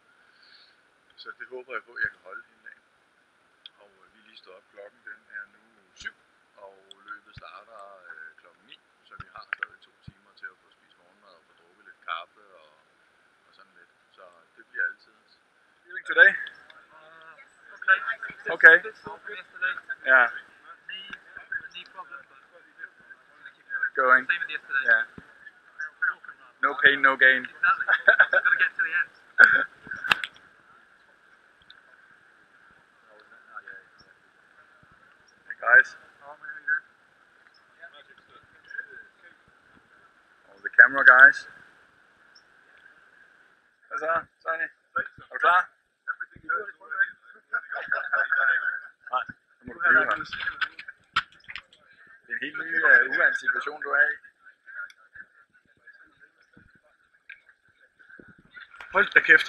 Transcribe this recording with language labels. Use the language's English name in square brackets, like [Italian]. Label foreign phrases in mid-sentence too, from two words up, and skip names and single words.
[Danish] Så det håber jeg på, at jeg kan holde hele dagen. Og vi er lige stået op. Klokken den er nu 7, og løbet starter klokken 9. Så vi har stadig 2 timer til at få spist morgenmad og få drukket lidt kaffe og sådan lidt. Så det bliver altid. [English] Feeling today? Okay. Okay. Bit sore from yesterday. Yeah. Knee problem, but gonna keep Going. Same as yesterday. Yeah. Walk and run. No pain, no gain. Exactly. Got to get to the end. Hey guys. All the camera guys. [Danish] Hvad så, Sonny? Er du klar? Nej, nu må du blive her. Det er en helt ny uvant situation, du er i. Hold da kæft.